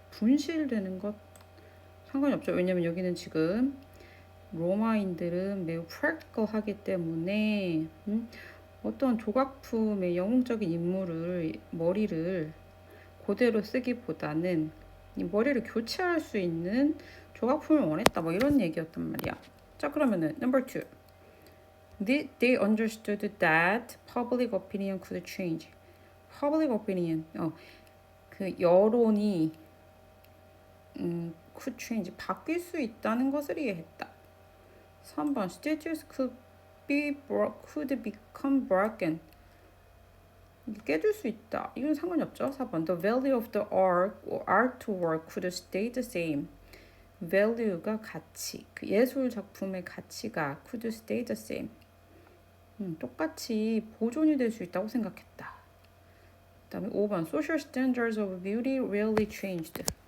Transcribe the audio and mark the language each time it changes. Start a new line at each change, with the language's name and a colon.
Korean: 분실되는 것 상관이 없죠. 왜냐면 여기는 지금 로마인들은 매우 practical하기 때문에 어떤 조각품의 영웅적인 인물을 머리를 그대로 쓰기보다는 이 머리를 교체할 수 있는 조각품을 원했다. 뭐 이런 얘기였단 말이야. 자, 그러면은 number 2.
English: They understood that public opinion could change.
Korean: Public opinion, 그 여론이
English: could change,
Korean: 바뀔 수 있다는 것을 이해했다.
English: 3번 statues could become broken.
Korean: 깨질 수 있다. 이건 상관이 없죠.
English: 4번 the value of the artwork could stay the same.
Korean: value가 가치, 그 예술 작품의 가치가
English: could stay the same.
Korean: 똑같이 보존이 될 수 있다고 생각했다.
English: 그 다음에 5번 social standards of beauty rarely changed.